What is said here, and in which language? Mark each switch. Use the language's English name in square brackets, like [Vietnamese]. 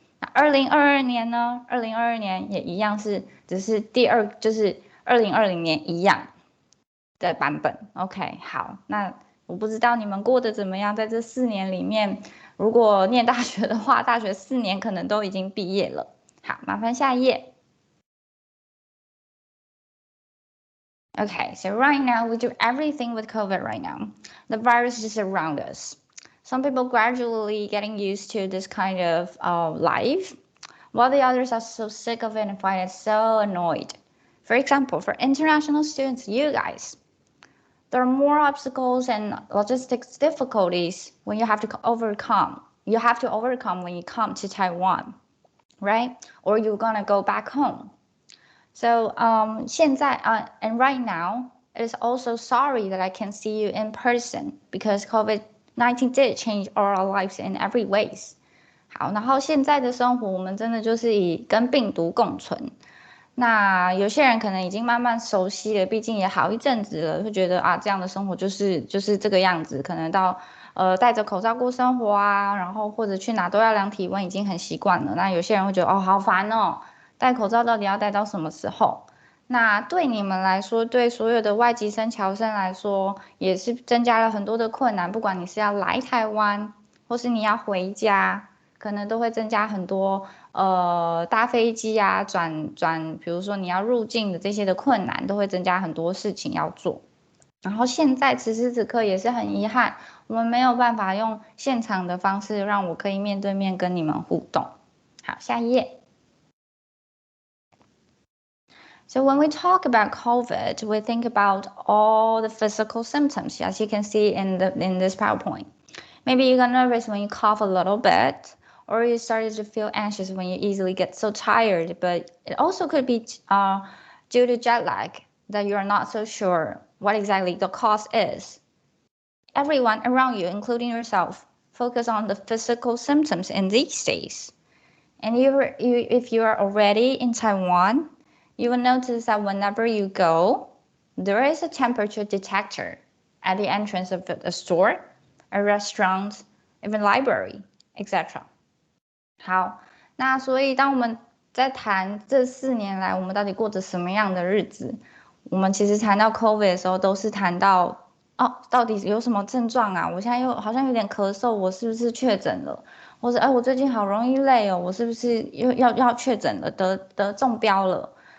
[Chinese] 那2022年呢？2022年也一样只是就是2020年一样的版本。 OK， 好，那我不知道你们过得怎么样，在这4年里面，如果念大学的话，大学4年可能都已经毕业了。好，麻烦下一页。 [English] Okay, so right now we do everything with COVID right now. The virus is around us. Some people gradually getting used to this kind of life, while the others are so sick of it and find it so annoyed. For example, for international students, you guys, there are more obstacles and logistics difficulties when you have to overcome. You have to overcome when you come to Taiwan, right? Or you're gonna go back home. So 现在and right now, it is also sorry that I can't see you in person because COVID-19 did change our lives in every ways. [Chinese] 好，然后现在的生活我们真的就是以跟病毒共存。那有些人可能已经慢慢熟悉了，毕竟也好一阵子了，会觉得这样的生活就是这个样子。可能到戴着口罩过生活啊，然后或者去哪都要量体温，已经很习惯了。那有些人会觉得哦，好烦哦，戴口罩到底要戴到什么时候？那对你们来说，对所有的外籍生、侨生来说，也是增加了很多的困难。不管你是要来台湾，或是你要回家，可能都会增加很多搭飞机啊、比如说你要入境的这些的困难，都会增加很多事情要做。然后现在此时此刻也是很遗憾，我们没有办法用现场的方式让我可以面对面跟你们互动。好，下一页。 [English] So when we talk about COVID, we think about all the physical symptoms, as you can see in this PowerPoint. Maybe you got nervous when you cough a little bit, or you started to feel anxious when you easily get so tired. But it also could be due to jet lag, that you're not so sure what exactly the cause is. Everyone around you, including yourself, focus on the physical symptoms in these days. And if you are already in Taiwan, you will notice that whenever you go, there is a temperature detector at the entrance of a store, a restaurant, even library, etc. [Chinese] 好，那所以当我们在谈这4年来我们到底过着什么样的日子，我们其实谈到 COVID 的时候，都是谈到到底有什么症状啊？我现在好像有点咳嗽，我是不是确诊了？或者我最近好容易累哦，我是不是又要确诊了，得中标了？